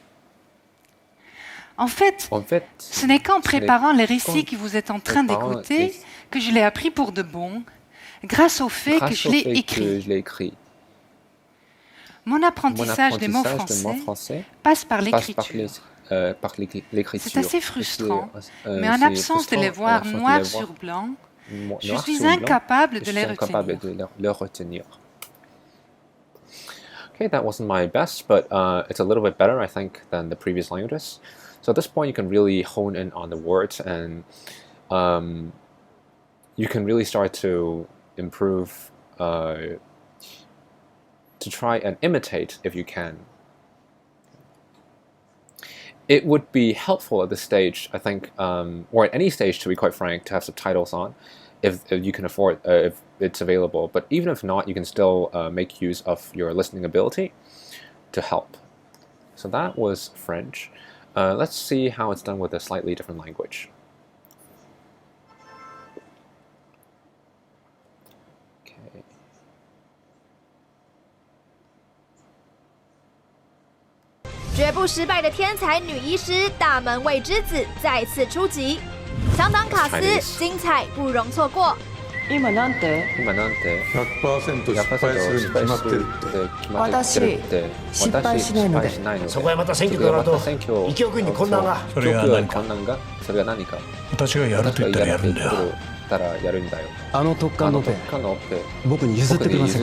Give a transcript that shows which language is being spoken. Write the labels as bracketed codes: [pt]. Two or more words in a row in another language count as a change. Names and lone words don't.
[fr] En fait, ce n'est qu'en préparant les récits que vous êtes en train d'écouter que je l'ai appris pour de bon, grâce au fait que je l'ai écrit. Mon apprentissage des mots français passe par l'écriture. C'est assez frustrant, mais en absence de les voir noir sur blanc, je suis incapable de les retenir. [en] Okay, that wasn't my best, but it's a little bit better, I think, than the previous languages. So at this point, you can really hone in on the words, and you can really start to improve, to try and imitate if you can. It would be helpful at this stage, I think, or at any stage, to be quite frank, to have subtitles on, if you can afford, if it's available. But even if not, you can still make use of your listening ability to help. So that was French. Let's see how it's done with a slightly different language. Okay. [zh] 绝不失败的天才女医师大门未知子再次出击，强档卡司，精彩不容错过。 [ja] 今なんて 100% 失敗するに決まってるって私失敗しないのでそこへまた選挙となると医局員に混乱がそれが何か私がやると言ったらやるんだよあの特艦のオペ僕に譲ってくれませんか